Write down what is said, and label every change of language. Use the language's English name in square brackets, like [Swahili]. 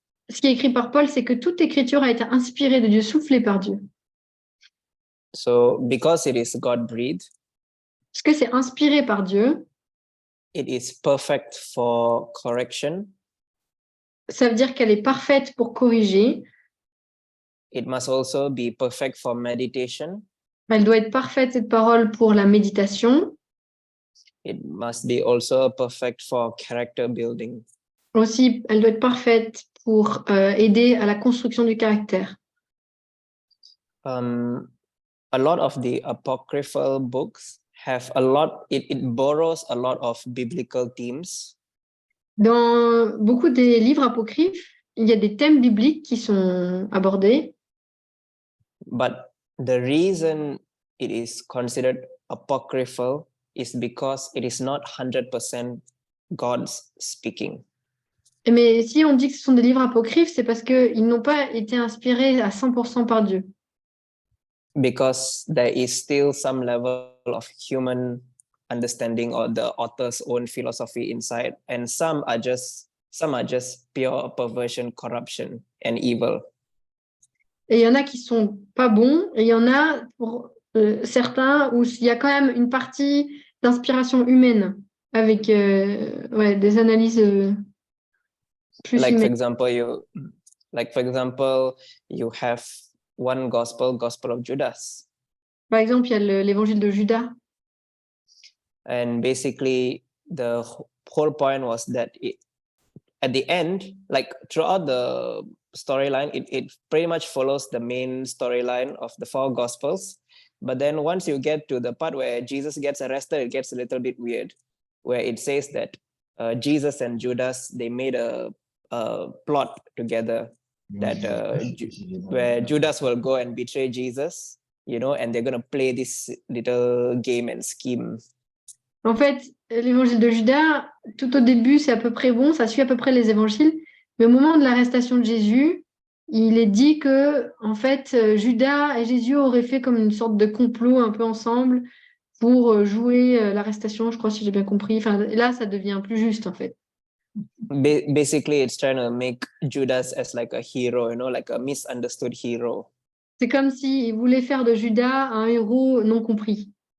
[French] ce qui est écrit par Paul, c'est que toute écriture a été inspirée de Dieu, soufflée par Dieu. [English] So because it is God-breathed, [French] Parce que c'est inspiré par Dieu, [English] it is perfect for correction. [French] ça veut dire qu'elle est parfaite pour corriger. [English] It must also be perfect for meditation. [French] Elle doit être parfaite, cette parole, pour la méditation. [English] It must be also perfect for character building. [French] Aussi, elle doit être parfaite pour aider à la construction du caractère. [English] A lot of the apocryphal books have a lot, it borrows a lot of biblical themes. [French] Dans beaucoup des livres apocryphes, il y a des thèmes bibliques qui sont abordés. [English] But the reason it is considered apocryphal is because it is not 100% God's speaking. [French] Mais si on dit que ce sont des livres apocryphes, c'est parce qu'ils n'ont pas été inspirés à 100% par Dieu. [English] Because there is still some level of human understanding or the author's own philosophy inside, and some are just pure perversion, corruption, and evil. [French] Et il y en a qui sont pas bons, et il y en a pour certains où il y a quand même une partie d'inspiration humaine avec des analyses plus [English] Like for [French] humaines. [English] example, you have one gospel of Judas, [French] Par exemple, il y a l'évangile de Judas. [English] and basically the whole point was that at the end, like throughout the storyline, it pretty much follows the main storyline of the 4 gospels. But then once you get to the part where Jesus gets arrested, it gets a little bit weird, where it says that Jesus and Judas, they made a plot together that where Judas will go and betray Jesus, and they're going to play this little game and scheme. [French] En fait, l'évangile de Judas, tout au début, c'est à peu près bon, ça suit à peu près les évangiles, mais au moment de l'arrestation de Jésus, il est dit que, en fait, Judas et Jésus auraient fait comme une sorte de complot un peu ensemble pour jouer l'arrestation, je crois, si j'ai bien compris. Enfin, là, ça devient plus juste, en fait. [English] Basically, it's trying to make Judas as like a hero, like a misunderstood hero. [French] C'est comme s'il voulait faire de Judas un héros non compris.